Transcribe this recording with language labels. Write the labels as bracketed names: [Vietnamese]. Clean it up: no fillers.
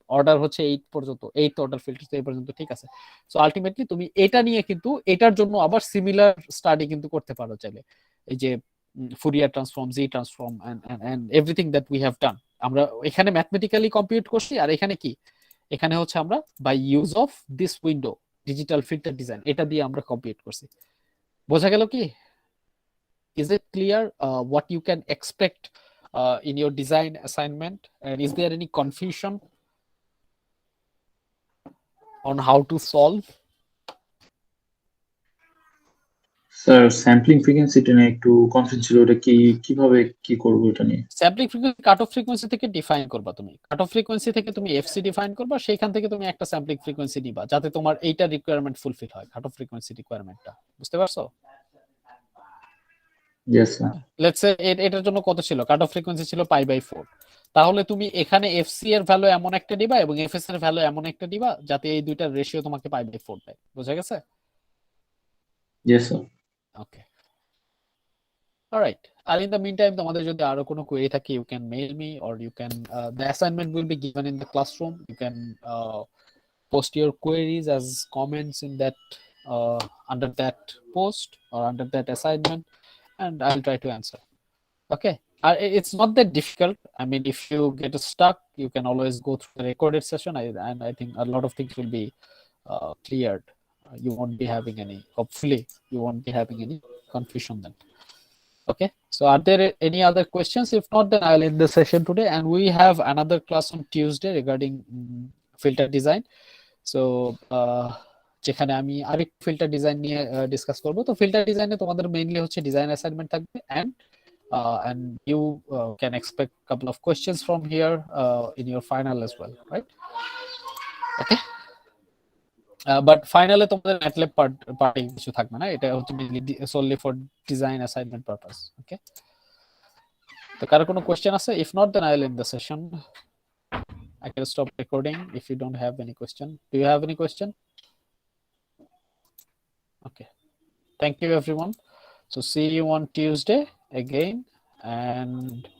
[Bangla] Order হচ্ছে 8 পর্যন্ত, 8 order filter এই পর্যন্ত, ঠিক আছে? সো আলটিমেটলি তুমি এটা নিয়ে কিন্তু এটার জন্য আবার সিমিলার স্টাডি কিন্তু করতে পারো চাইলে। এই যে Fourier transform, G transform, [English] and everything that we have done, [Bangla] আমরা এখানে ম্যাথমেটিক্যালি কম্পিউট করছি, আর এখানে কি, এখানে হচ্ছে আমরা [English] by use of this window [Bangla] digital filter design, এটা দিয়ে আমরা কম্পিউট করছি। বোঝা গেল কি? [English] Is it clear what you can expect in your design assignment, and is there any confusion on how to solve? [Bangla] Sir sampling ফ্রিকোয়েন্সিটা নিয়ে একটু confuse ছিল, ওটা কিভাবে কি করবো এটা নিয়ে? Sampling frequency cut off frequency থেকে ডিফাইন করবা তুমি, কাট অফ ফ্রিকোয়েন্সি থেকে তুমি এফসি ডিফাইন করবা, সেইখান থেকে তুমি একটা স্যাম্পলিং ফ্রিকোয়েন্সি নিবা যাতে তোমার এইটা রিকোয়ারমেন্ট ফুলফিল হয়, কাট অফ ফ্রিকোয়েন্সি রিকোয়ারমেন্টটা। বুঝতে পারছো? [English] Yes sir. [Bangla] লেটস সে এটার জন্য কত ছিল, কাট অফ ফ্রিকোয়েন্সি ছিল π/4, তাহলে তুমি এখানে এফসি এর ভ্যালু এমন একটা দিবা এবং এফএস এর ভ্যালু এমন একটা দিবা যাতে এই দুইটার রেশিও তোমাকে π/4 দেয়। বোঝা গেছে? [English] Yes sir. Okay, alright. আর in the mean time [Bangla] তোমাদের যদি আরো কোনো কোয়েরি থাকে, [English] You can mail me, or you can the assignment will be given in the classroom, you can post your queries as comments in that under that post or under that assignment, and I'll try to answer. Okay, it's not that difficult. I mean, if you get stuck, you can always go through the recorded session, and I think a lot of things will be cleared. You won't be having any, hopefully you won't be having any confusion then. Okay, so are there any other questions? If not, then I'll end the session today, and we have another class on Tuesday regarding filter design. [Bangla] So যেখানে আমি আরেকটু filter design নিয়ে discuss করব। তো filter ডিজাইনে তোমাদের mainly হচ্ছে design assignment থাকবে, [English] and you can expect a couple of questions from here in your final as well, right? [Bangla] Okay, but ফাইনালে তোমাদের ম্যাটল্যাব পার্টে কিছু থাকবে না, এটা হচ্ছে mainly [English] solely for design assignment purpose. [Bangla] Okay, তো কারো কোনো কোয়েশ্চেন আছে? [English] If not, then I'll end the session. I can stop recording if you don't have any question. Do you have any question? Okay, thank you everyone. So see you on Tuesday again, and